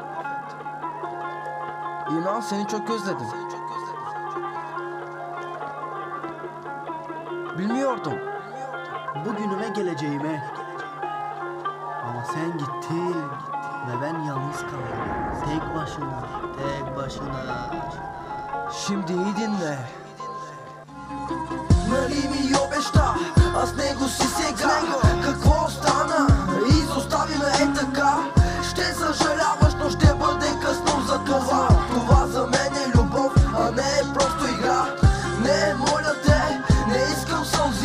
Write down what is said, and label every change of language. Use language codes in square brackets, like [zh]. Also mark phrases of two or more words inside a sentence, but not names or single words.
[tr] İnan seni çok özledim. Bilmiyordum bugünüme geleceğime. Ama sen gittin ve ben yalnız kaldım. Tek başına. Şimdi iyi dinle. [bg] Нали ми обеща, а с него си сега. Какво остана? Изостави ме е така. Ще съжаляваш, но ще бъде късно за това. Това за мен е любов, а не е просто игра. Не, моля те, не искам сълзи.